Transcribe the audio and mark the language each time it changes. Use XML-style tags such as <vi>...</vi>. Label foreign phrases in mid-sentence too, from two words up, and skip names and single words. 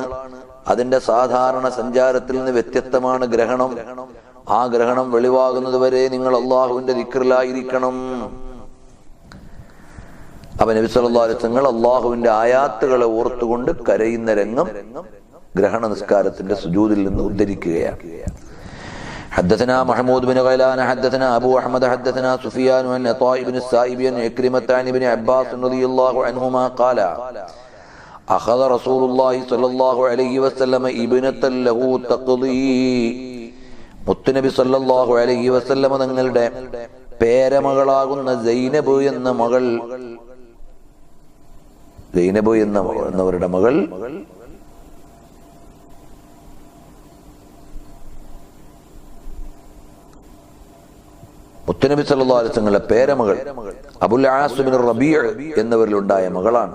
<ml>അതിന്റെ സാധാരണ സഞ്ചാരത്തിൽ നിന്ന് വ്യത്യസ്തമാണ് ഗ്രഹണം. ആ ഗ്രഹണം വെളിവാകുന്നത് വരെ നിങ്ങൾ അല്ലാഹുവിന്റെ ദിക്റിലായിരിക്കണം. അപ്പൊ നബി</ml> <ar>صلى الله عليه وسلم</ar> <ml>അല്ലാഹുവിന്റെ ആയാത്തുകളെ ഓർത്തുകൊണ്ട് കരയുന്ന രംഗം ഗ്രഹണ നിസ്കാരത്തിന്റെ സുജൂദിൽ നിന്ന് ഉദ്ധരിക്കുകയാണ്.</ml> <ar>حدثنا محمود بن غيلان حدثنا أبو أحمد حدثنا سفيان عن عطاء بن السائب عن عكرمة عن ابن عباس رضي الله عنهما قال أخذ رسول الله صلى الله عليه وسلم ابنة له تقضي.</ar> <ml>മുത്തുനബി</ml> <ar>صلى الله عليه وسلم</ar> <ml>തങ്ങളുടെ പേരമകളാകുന്ന സൈനബ് എന്നവരുടെ മകൾ മുത്തുനബി</ml> <ar>صلى الله عليه وسلم</ar> <ml>പേരമകൾ അബുൽ ആസ് ബിൻ റബീഅ എന്നവരിലുണ്ടായ മകളാണ്.</ml>